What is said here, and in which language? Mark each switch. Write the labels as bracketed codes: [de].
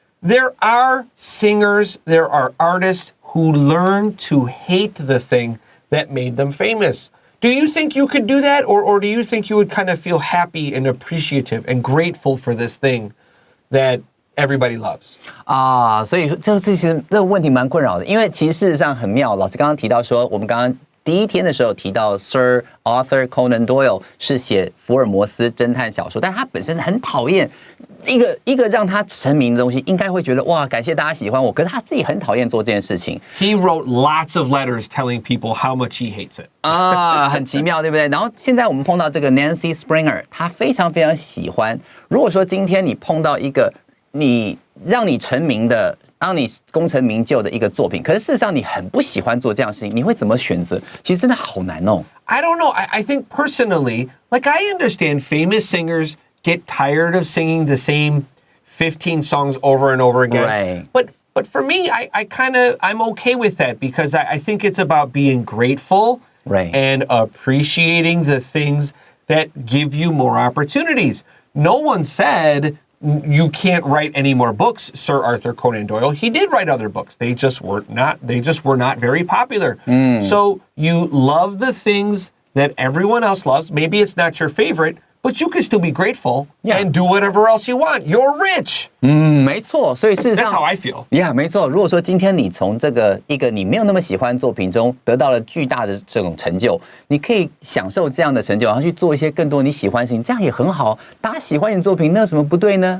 [en] There are singers, there are artists who learn to hate the thing that made them famous. Do you think you could do that? Or do you think you would kind of feel happy and appreciative and grateful for this thing that everybody loves? [zh] 所以这其实这个问题蛮困扰的，因为其实事实上很妙。老师刚刚提到说，我们刚刚第一天的时候提到 Sir Arthur Conan Doyle 是写福尔摩斯侦探小说，但他本身很讨厌一个让他成名的东西，应该会觉得哇，感谢大家喜欢我，可是他自己很讨厌做这件事情。 [en] He wrote lots of letters telling people how much he hates it. [zh] 很奇妙，对不对？然后现在我们碰到这个 Nancy Springer， 她非常非常喜欢。如果说今天你碰到一个让你成名的，让你功成名就的一个作品，可是事实上你很不喜欢做这样的事情，你会怎么选择？其实真的好难哦。 [en] I don't know. I think personally, like I understand famous singers get tired of singing the same 15 songs over and over again. Right. But for me, I'm okay with that because I think it's about being grateful and appreciating the things that give you more opportunities. No one said you can't write any more books, Sir Arthur Conan Doyle. He did write other books. They just were not very popular. So you love the things that everyone else loves. Maybe it's not your favorite, but you can still be grateful and do whatever else you want. You're rich. [zh] 没错，所以事实上 [en] That's how I feel. [zh] Yeah, 没错。如果说今天你从这个一个你没有那么喜欢作品中得到了巨大的这种成就，你可以享受这样的成就，然后去做一些更多你喜欢的事情，这样也很好。大家喜欢你的作品，那有什么不对呢？